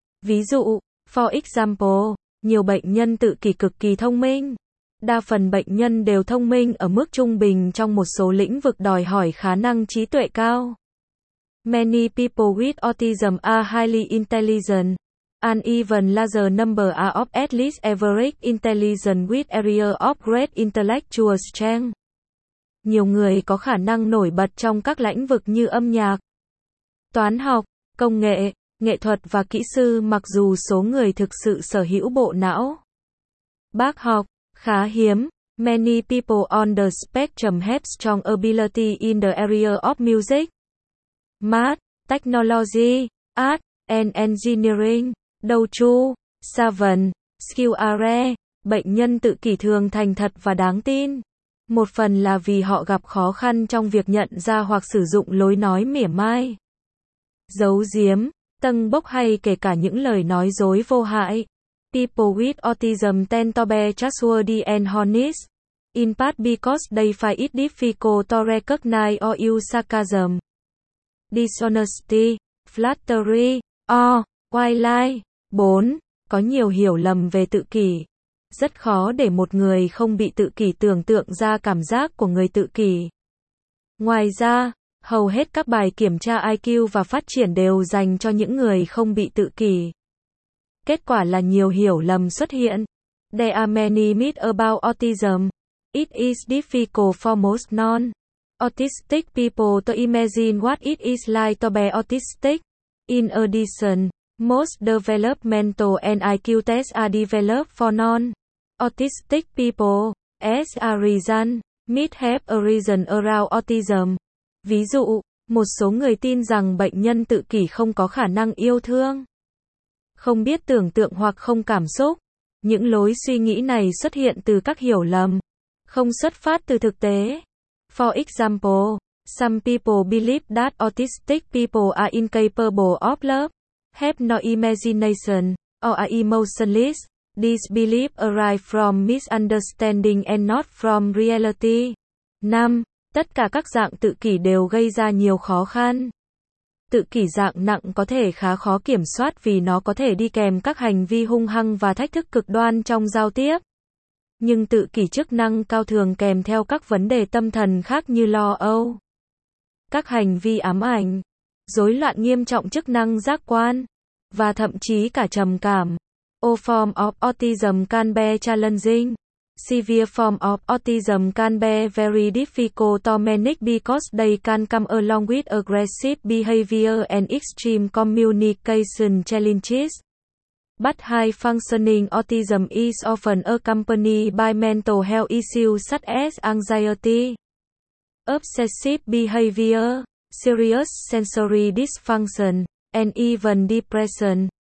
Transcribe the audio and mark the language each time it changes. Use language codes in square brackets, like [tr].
[vi] Ví dụ, [en] for example, [vi] nhiều bệnh nhân tự kỷ cực kỳ thông minh. Đa phần bệnh nhân đều thông minh ở mức trung bình trong một số lĩnh vực đòi hỏi khả năng trí tuệ cao. [en] Many people with autism are highly intelligent. An even larger number are of at least average intelligence with area of great intellectual strength. [vi] Nhiều người có khả năng nổi bật trong các lĩnh vực như âm nhạc, toán học, công nghệ, nghệ thuật và kỹ sư mặc dù số người thực sự sở hữu bộ não bác học khá hiếm. [en] Many people on the spectrum have strong ability in the area of music, math, technology, art, and engineering. Đầu chu, savan, skill are rare. [vi] Bệnh nhân tự kỷ thường thành thật và đáng tin. Một phần là vì họ gặp khó khăn trong việc nhận ra hoặc sử dụng lối nói mỉa mai, giấu giếm, tâng bốc hay kể cả những lời nói dối vô hại. [en] People with autism tend to be trustworthy and honest. in part because they find it difficult to recognize or use sarcasm, dishonesty, flattery, or white lie. 4. [vi] Có nhiều hiểu lầm về tự kỷ. Rất khó để một người không bị tự kỷ tưởng tượng ra cảm giác của người tự kỷ. Ngoài ra, hầu hết các bài kiểm tra IQ và phát triển đều dành cho những người không bị tự kỷ. Kết quả là nhiều hiểu lầm xuất hiện. [en] There are many myths about autism. It is difficult for most non-autistic people to imagine what it is like to be autistic. In addition, most developmental and IQ tests are developed for non-autistic people. As a result, myths have arisen around autism. [vi] Ví dụ, một số người tin rằng bệnh nhân tự kỷ không có khả năng yêu thương, không biết tưởng tượng hoặc không cảm xúc. Những lối suy nghĩ này xuất hiện từ các hiểu lầm, không xuất phát từ thực tế. [en] For example, some people believe that autistic people are incapable of love, have no imagination, or are emotionless. This belief arise from misunderstanding and not from reality. 5. [vi] Tất cả các dạng tự kỷ đều gây ra nhiều khó khăn. Tự kỷ dạng nặng có thể khá khó kiểm soát vì nó có thể đi kèm các hành vi hung hăng và thách thức cực đoan trong giao tiếp. Nhưng tự kỷ chức năng cao thường kèm theo các vấn đề tâm thần khác như lo âu, các hành vi ám ảnh, rối loạn nghiêm trọng chức năng giác quan, và thậm chí cả trầm cảm. [en] All form of autism can be challenging. Severe form of autism can be very difficult to manage because they can come along with aggressive behavior and extreme communication challenges. But high functioning autism is often accompanied by mental health issues such as anxiety, obsessive behavior, serious sensory dysfunction, and even depression.